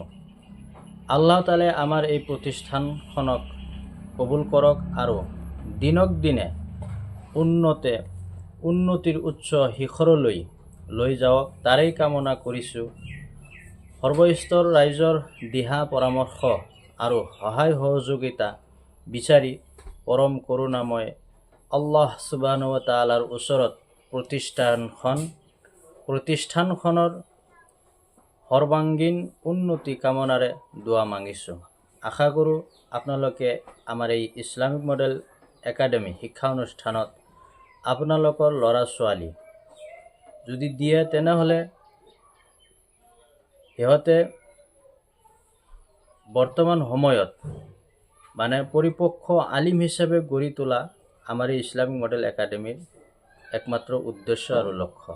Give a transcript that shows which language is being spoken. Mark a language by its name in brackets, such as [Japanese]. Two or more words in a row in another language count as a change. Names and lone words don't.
[Assamese] আল্লাহ তাআলাই আমাৰ এই প্ৰতিষ্ঠানখনক কবুল কৰক আৰু দিনক দিনে উন্নতিৰ উচ্চ শিখৰলৈ লৈ যাওক, তাৰেই কামনা কৰিছোঁ। সৰ্বস্তৰ ৰাইজৰ দিহা পৰামৰ্শ আৰু সহায় সহযোগিতা বিচাৰি পৰম কৰুণাময় আল্লাহ [Arabic] سبحانه وتعالى [Assamese] ওচৰত প্ৰতিষ্ঠানখনৰ সৰ্বাংগীন উন্নতি কামনাৰে দোৱা মাগিছোঁ। আশা কৰোঁ আপোনালোকে আমাৰ এই ইছলামিক মডেল একাডেমি শিক্ষা অনুষ্ঠানত আপোনালোকৰ ল'ৰা ছোৱালী যদি দিয়ে তেনেহ'লে সিহঁতে বৰ্তমান সময়ত পৰিপক্ষ আলিম হিচাপে গঢ়ি তোলা আমাৰ এই ইছলামিক মডেল একাডেমিৰ একমাত্ৰ উদ্দেশ্য আৰু লক্ষ্য।